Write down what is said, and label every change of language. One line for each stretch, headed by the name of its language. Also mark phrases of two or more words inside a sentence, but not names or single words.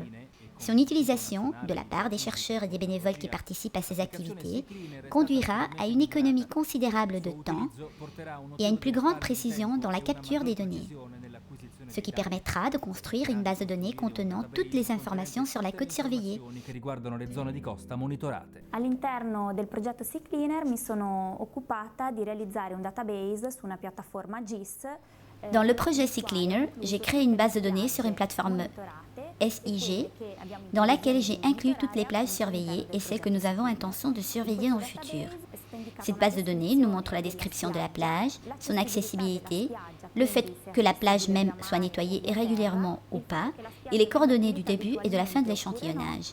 French: Son utilisation, de la part des chercheurs et des bénévoles qui participent à ces activités, conduira à une économie considérable de temps et à une plus grande précision dans la capture des données, ce qui permettra de construire une base de données contenant toutes les informations sur la côte surveillée.
Italian: All'interno del progetto Sea Cleaner mi sono occupata di realizzare un database su una piattaforma GIS.
French: Dans le projet Sea Cleaner, j'ai créé une base de données sur une plateforme SIG dans laquelle j'ai inclus toutes les plages surveillées et celles que nous avons intention de surveiller dans le futur. Cette base de données nous montre la description de la plage, son accessibilité, le fait que la plage même soit nettoyée régulièrement ou pas, et les coordonnées du début et de la fin de l'échantillonnage.